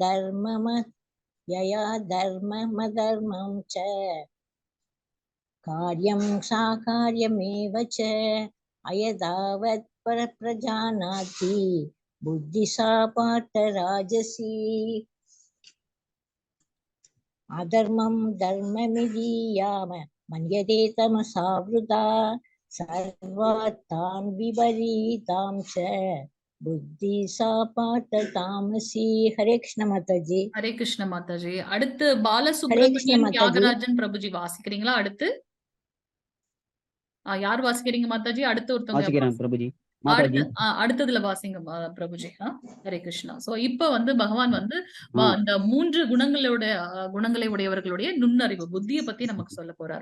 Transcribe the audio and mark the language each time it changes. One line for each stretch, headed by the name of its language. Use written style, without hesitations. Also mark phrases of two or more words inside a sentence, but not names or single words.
Sanskrit: धर्ममधर्मं च कार्यं साकार्यमेव च अयदावत् प्रजानाति बुद्धि सा पार्थ राजसी अधर्मं धर्ममिदीयाम मन्यते तमसावृता सर्वार्थान् विपरीतां च बुद्धि सा पार्थ तामसी.
Tamil: ஹரே கிருஷ்ண மாதாஜி. ஹரே கிருஷ்ண மாதாஜி. அடுத்து பாலசுப்ரமணியன் தியாகராஜன் பிரபுஜி வாசிக்கிறீங்களா? அடுத்து யார் வாசிக்கிறீங்க மாதாஜி? அடுத்து ஒருத்தவங்க பிரபுஜி. அடுத்ததுல வாசிங்க பிரபுஜி. ஹரே கிருஷ்ணா. சோ இப்ப வந்து பகவான் வந்து அந்த 3 குணங்களை உடையவர்களுடைய நுண்ணறிவு புத்தியை பத்தி நமக்கு சொல்ல போறார்.